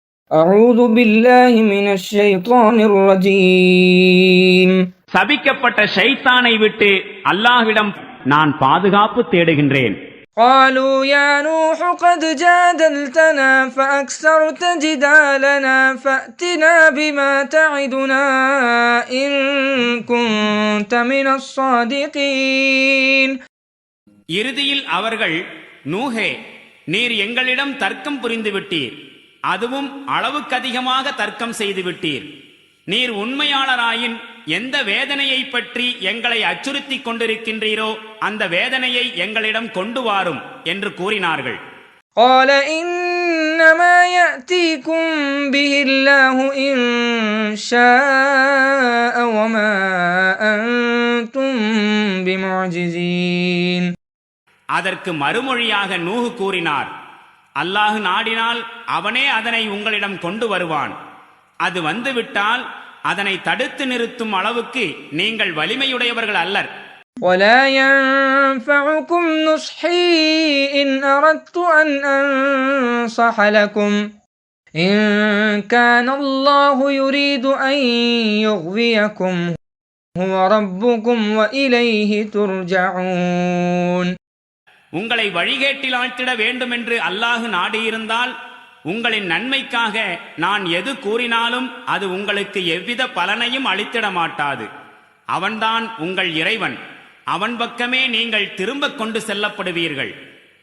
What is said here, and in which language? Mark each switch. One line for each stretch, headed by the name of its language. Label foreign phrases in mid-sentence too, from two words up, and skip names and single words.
Arabic: أعوذ بالله من الشيطان الرجيم.
Tamil: சபிக்கப்பட்ட ஷைத்தானை விட்டு அல்லாஹ்விடம் நான் பாதுகாப்பு தேடுகின்றேன்.
Arabic: قالوا يا نوح قد جادلتنا فأكثرت جدالنا فأتنا بما تعدنا إن كنت من الصادقين.
Tamil: இறுதியில் அவர்கள், நூஹே, நீர் எங்களிடம் தர்க்கம் புரிந்து விட்டீர், அதுவும் அளவுக்கதிகமாக தர்க்கம் செய்து விட்டீர். நீர் உண்மையாளராயின் எந்த வேதனையை பற்றி எங்களை அச்சுறுத்தி கொண்டிருக்கின்றீரோ அந்த வேதனையை எங்களிடம் கொண்டு வாரும் என்று கூறினார்கள்.
Arabic: قال إنما يأتيكم به الله إن شاء وما أنتم بمعجزين.
Tamil: அதற்கு மறுமொழியாக நூஹ் கூறினார், அல்லாஹ் நாடினால் அவனே அதனை உங்களிடம் கொண்டு வருவான். அது வந்துவிட்டால் அதனை தடுத்து நிறுத்தும் அளவுக்கு நீங்கள் வலிமையுடையவர்கள் அல்லர்.
Arabic: ولا ينفعكم نصحي إن أردت أن أنصح لكم إن كان الله يريد أن يغويكم هو ربكم وإليه ترجعون.
Tamil: உங்களை வழிகேட்டில் ஆழ்த்திட வேண்டுமென்று அல்லாஹ் நாடியிருந்தால் உங்களின் நன்மைக்காக நான் எது கூறினாலும் அது உங்களுக்கு எவ்வித பலனையும் அளித்திட மாட்டாது. அவன்தான் உங்கள் இறைவன், அவன் பக்கமே நீங்கள் திரும்ப கொண்டு செல்லப்படுவீர்கள்.